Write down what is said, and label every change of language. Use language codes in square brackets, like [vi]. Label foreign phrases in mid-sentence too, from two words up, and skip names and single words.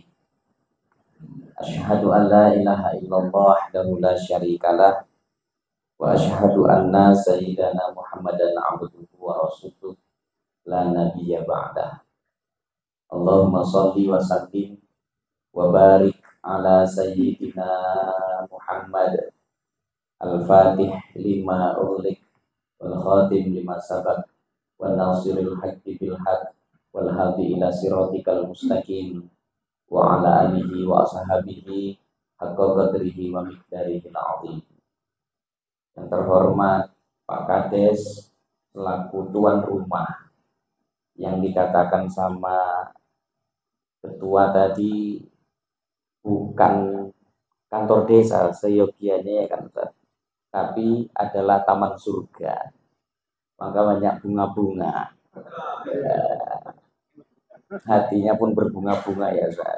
[ar] أشهد أن لا إله إلا الله وحده لا شريك له وأشهد أن سيدنا محمدا عبده ورسوله لا نبي بعده. اللهم صل وسلم وبارك على سيدنا محمد الفاتح لما أغلق والخاتم لما سبق والناصر الحق بالحق والهادي إلى صراطك المستقيم وعلى آله وأصحابه حق قدره ومقداره العظيم. [id] Yang terhormat Pak Kades selaku tuan rumah, yang dikatakan sama ketua tadi bukan kantor desa seyogianya ya kan, tapi adalah taman surga, maka banyak bunga-bunga, hatinya pun berbunga-bunga ya Ustaz.